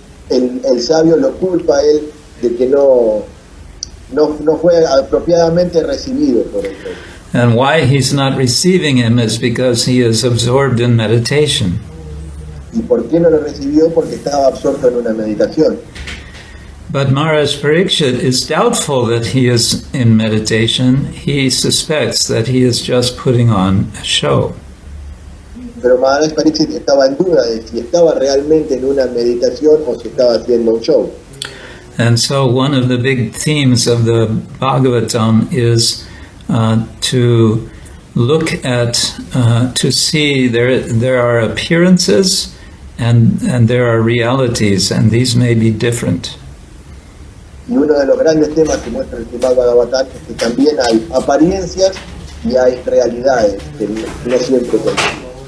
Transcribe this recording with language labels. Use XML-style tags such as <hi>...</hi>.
<es>El sabio lo culpa a él de que no fue apropiadamente recibido por el rey.</es> <en>And why he's not receiving him is because he is absorbed in meditation.</en> <es>¿Y por qué no lo recibió? Porque estaba absorto en una meditación.</es> <en>But Maharaj Pariksit is doubtful that he is in meditation. He suspects that he is just putting on a show.</en> <es>Pero Maharaj Pariksit estaba en duda de si estaba realmente en una meditación o si estaba haciendo un show.</es> <en>And so one of the big themes of the Bhagavatam is to look at, to see there are appearances and there are realities, and these may be different.</en> <es>Y uno de los grandes temas que muestra el Srimad-Bhagavatam es que también hay apariencias y hay realidades que no siempre coinciden.</es>